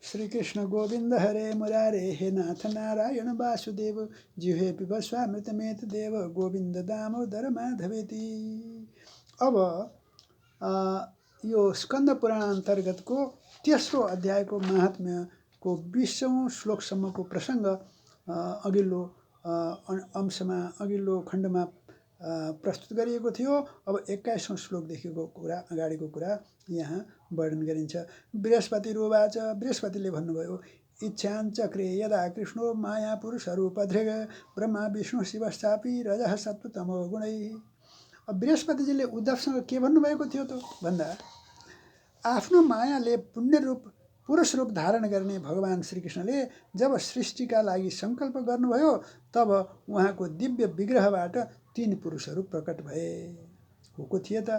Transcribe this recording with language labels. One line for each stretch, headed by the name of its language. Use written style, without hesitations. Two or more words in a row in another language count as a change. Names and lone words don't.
Sanskrit: श्रीकृष्ण गोविन्द हरे मुरारे हे नाथ नारायण वासुदेव जिह्वे पिब स्वामृतमेत देव गोविन्द दामोदर माधवेति।
Nepali: अब यो स्कन्द पुराण अन्तर्गतको तेस्रो अध्यायको महात्म्यको 20औं श्लोकसम्मको प्रसङ्ग अघिल्लो अंशमा अघिल्लो खण्डमा प्रस्तुत गरिएको थियो। अब 21औं श्लोकदेखिको कुरा अगाडिको कुरा यहाँ वर्णन गरिन्छ।
Sanskrit: बृहस्पतिरुवाच
Nepali: बृहस्पतिले भन्नुभयो
Sanskrit: इच्छाञ्चक्रे यदा कृष्णो माया पुरुषरूपधृग ब्रह्मा विष्णु शिवश्चापि रजः सत्त्वतमो गुणैः।
Nepali: बृहस्पतिजीले उद्धवसँग के भन्नुभएको थियो त भन्दा आफ्नो मायाले पुण्य रूप पुरुष रूप धारण गर्ने भगवान श्रीकृष्णले जब सृष्टिका लागि सङ्कल्प गर्नुभयो तब उहाँको दिव्य विग्रहबाट 3 पुरुषहरू प्रकट भए। को थिए त?